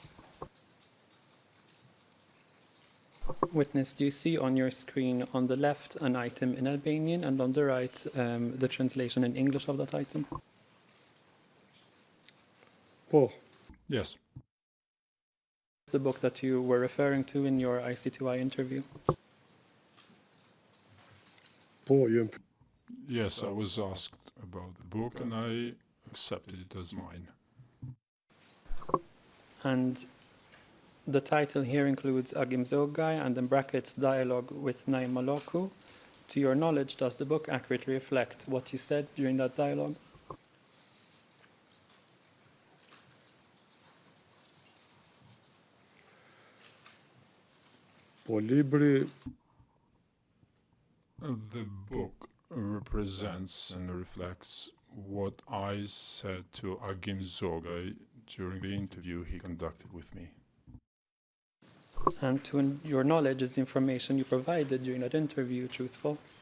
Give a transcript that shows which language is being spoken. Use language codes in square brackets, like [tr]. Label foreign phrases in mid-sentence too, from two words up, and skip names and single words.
[en] Witness, do you see on your screen on the left an item in Albanian and on the right the translation in English of that item? [sq] Po. [en] Yes. The book that you were referring to in your ICTY interview? [sq] Po, jem. [en] Yes, I was asked about the book and I accepted it as mine. And the title here includes Agim Zogai and in brackets dialogue with Naim Maloku. To your knowledge, does the book accurately reflect what you said during that dialogue? [sq] Po, libri. [en] The book represents and reflects what I said to Agim Zogai during the interview he conducted with me. And to your knowledge, is the information you provided during that interview truthful?